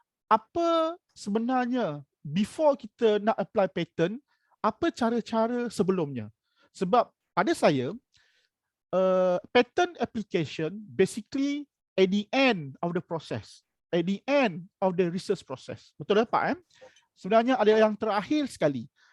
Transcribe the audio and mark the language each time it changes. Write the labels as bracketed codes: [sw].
[ms] Apa sebenarnya before kita nak apply pattern, apa cara-cara sebelumnya? Sebab pada saya, [en] pattern application basically at the end of the process, at the end of the research process. [ms] Betul tak Pak? Sebenarnya ada yang terakhir sekali.